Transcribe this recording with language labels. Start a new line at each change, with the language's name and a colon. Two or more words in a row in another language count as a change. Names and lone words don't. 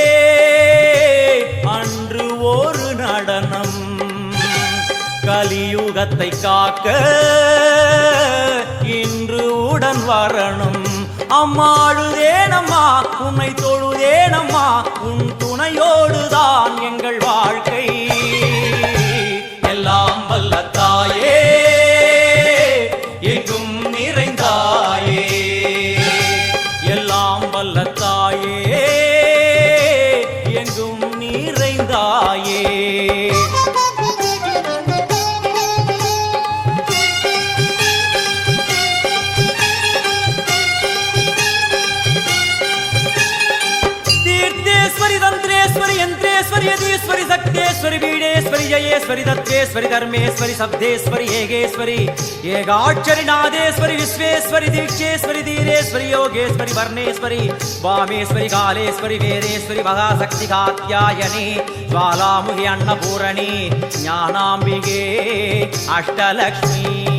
Tamil: அன்று ஒரு நடனம் கலியுகத்தை காக்க இன்று உடன் வரணும் அம்மாழுதேனம்மா உன்னை தொழுதேனம்மா உன் துணையோடுதான் எங்கள் வாழ்க்கை எல்லாம் வல்ல தாயே எங்கும் நிறைந்தாயே எல்லாம் வல்ல தாயே எங்கும் நிறைந்தாயே
Sanskrit: तीर्थेश्वरी तंत्रेश्वरी यंत्रेश्वरी यदीश्वरी शक्तेश्वरी बीडेश्वरी जयेश्वरी दत्तेश्वरी धर्मेश्वरी शब्देश्वरी हेगेश्वरी एकाक्षरी नादेश्वरी विश्वेश्वरी दीक्षेश्वरी धीरेश्वरी योगेश्वरी वर्णेश्वरी वामेश्वरी कालेश्वरी वेदेश्वरी महाशक्ति कात्यायनी ज्वालामुखी अन्नपूर्णी ज्ञानाम्बिके अष्टलक्ष्मी